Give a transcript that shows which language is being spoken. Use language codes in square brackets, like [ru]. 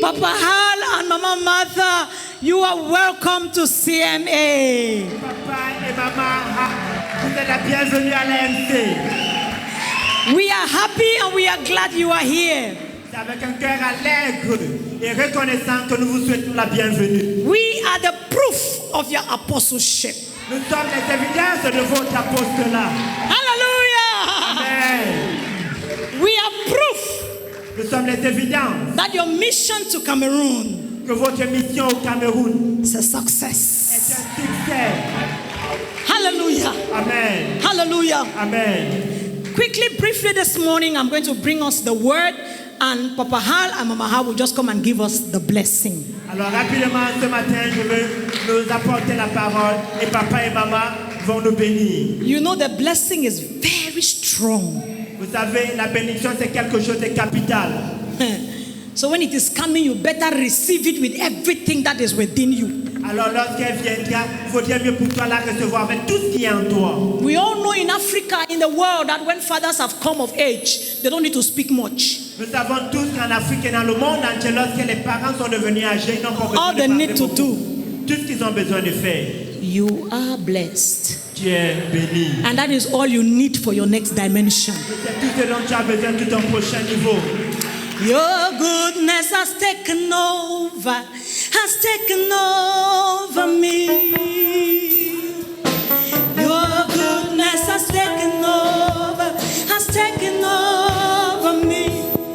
[en] Papa Hal and Mama Martha, you are welcome to CMA. [fr] Papa et maman, vous êtes la bienvenue à l'AMC. [en] We are happy and we are glad you are here. [fr] C'est avec un cœur allègre et reconnaissant que nous vous souhaitons la bienvenue. [en] We are the proof of your apostleship. [fr] Nous sommes les évidences de votre apostolat. [en] Hallelujah. Amen. We are proof [fr] Nous sommes les évidences [en] that your mission to Cameroon [fr] que votre mission au Cameroun [en] is a [fr] est [en] success. [fr] un succès. [en] Hallelujah. Amen. Hallelujah. Amen. Quickly, briefly this morning, I'm going to bring us the word, and Papa Hal and Mama Hal will just come and give us the blessing. [fr] Alors rapidement ce matin, je veux nous apporter la parole et papa et maman vont nous bénir. [en] You know, the blessing is very strong. [fr] Vous savez, la bénédiction c'est quelque chose de capital. [en] So when it is coming, you better receive it with everything that is within you. [fr] Alors lorsqu'elle viendra, il faudrait mieux pour toi la recevoir avec tout ce qui est en toi. [en] We all know in Africa, in the world, that when fathers have come of age, they don't need to speak much. [fr] Nous savons tous qu'en Afrique et dans le monde entier, lorsque les parents sont devenus âgés, ils n'ont pas besoin [en] All [fr] de [en] they [fr] parler [en] need to [fr] beaucoup. [en] do, [fr] Tout ce qu'ils ont besoin de faire. [en] you are blessed. [fr] Tu es béni. [en] And that is all you need for your next dimension. [fr] C'est tout ce dont tu as besoin tout ton prochain niveau. [en] Your goodness has taken over me. Your goodness has taken over me.